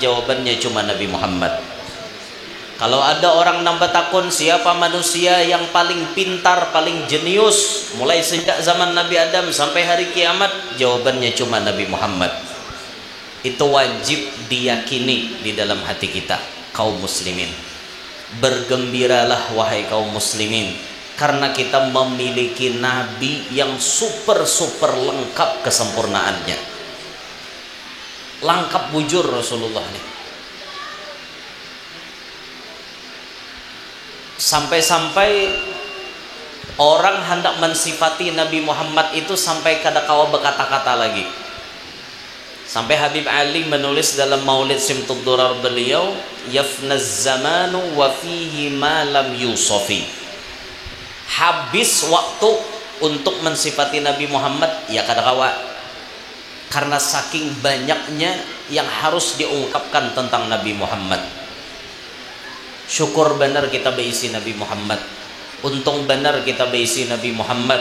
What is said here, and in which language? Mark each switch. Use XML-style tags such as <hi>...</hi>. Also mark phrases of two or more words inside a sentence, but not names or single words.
<bjn>Jawabannya cuma Nabi Muhammad. Kalau ada orang nambah takun, siapa manusia yang paling pintar, paling jenius mulai sejak zaman Nabi Adam sampai hari kiamat? Jawabannya cuma Nabi Muhammad. Itu wajib diyakini di dalam hati kita, kaum muslimin. Bergembiralah wahai kaum muslimin, karena kita memiliki Nabi yang super lengkap kesempurnaannya. Lengkap bujur Rasulullah ini. Sampai-sampai orang hendak mensifati Nabi Muhammad itu sampai kada kawa berkata-kata lagi. Sampai Habib Ali menulis dalam Maulid Simtud Durar beliau,</bjn> <ar>يفنى الزمان وفيه ما لم يوصف.</ar> <bjn>Habis waktu untuk mensifati Nabi Muhammad ya kada kawa, karena saking banyaknya yang harus diungkapkan tentang Nabi Muhammad. Syukur benar kita berisi Nabi Muhammad, untung benar kita berisi Nabi Muhammad.</bjn>